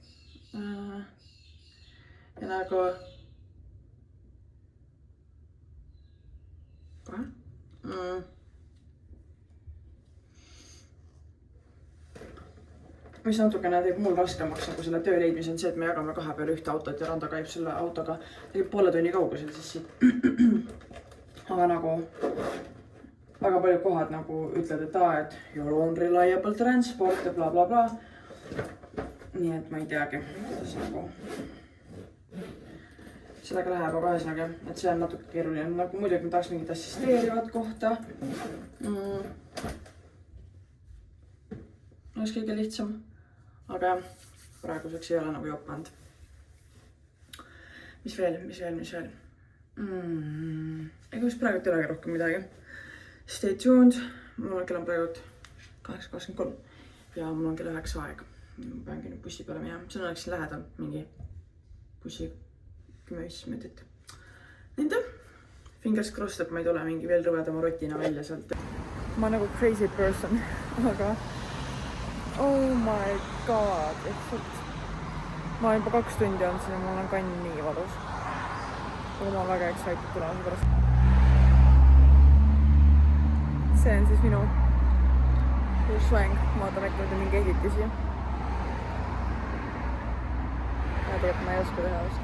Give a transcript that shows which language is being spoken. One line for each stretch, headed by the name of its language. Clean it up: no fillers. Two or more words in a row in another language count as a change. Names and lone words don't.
Estonian: Ja nagu mis natukene teeb mul raskemaks nagu selle töö leidmise on see, et me jagame 2 peale ühte autot ja Randa käib selle autoga poole tunni kaugusel siis siit. Aga nagu väga paljud kohad nagu ütled, et
English: you're on reliable transport
Estonian: ja bla bla bla. Nii et ma ei teagi, kuidas nagu sellega läheb, aga ühesõnaga, et see on natuke keeruline. Nagu muidugi ma tahaks mingit assisteerivat kohta. Oleks kõige lihtsam. Aga praeguseks ei ole nagu jopanud. Mis veel? Ega vist praegu ei olegi rohkem midagi.
English: Stay tuned.
Estonian: Mul on kell on praegu 8:23 ja mul on kell 9 aeg. Ma peangi nüüd bussi peale minema. See oleks lähedal mingi bussi 10-15 minutit. Nende
English: fingers crossed,
Estonian: et ma ei tule mingi veel rõvedama rotina välja sealt. Ma nagu
English: crazy person, aga oh my god,
Estonian: lihtsalt. Ma olen juba 2 tundi olnud siin ja mul on kann nii valus. Aga ma olen väga excited tulemise pärast. See on siis minu soeng. Ma vaatan äkki mõte mingi editisi. Ja tegelikult ma ei oska teha vist.